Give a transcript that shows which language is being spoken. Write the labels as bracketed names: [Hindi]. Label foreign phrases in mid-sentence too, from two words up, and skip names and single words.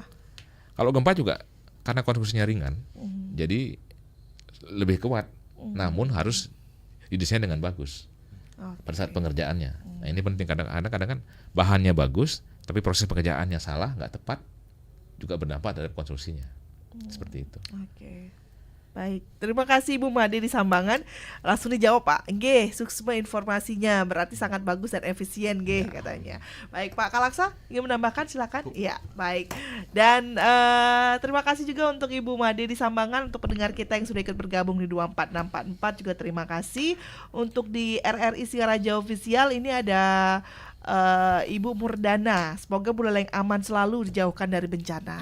[Indonesian] Kalau gempa juga karena konstruksinya ringan, jadi lebih kuat, namun harus didesain dengan bagus pada saat pengerjaannya. Nah ini penting, kadang-kadang kan bahannya bagus, tapi proses pengerjaannya salah, nggak tepat, juga berdampak terhadap konstruksinya. Seperti itu. Baik, terima kasih Ibu Made di Sambangan. Langsung dijawab Pak. Nggih, suksma informasinya berarti sangat bagus dan efisien nggih katanya. Baik Pak Kalaksa, ingin menambahkan silakan. Iya, baik. Dan terima kasih juga untuk Ibu Made di Sambangan, untuk pendengar kita yang sudah ikut bergabung di 24644 juga terima kasih. Untuk di RRI Singaraja Official ini ada Ibu Murdana, semoga Buleleng aman selalu, dijauhkan dari bencana.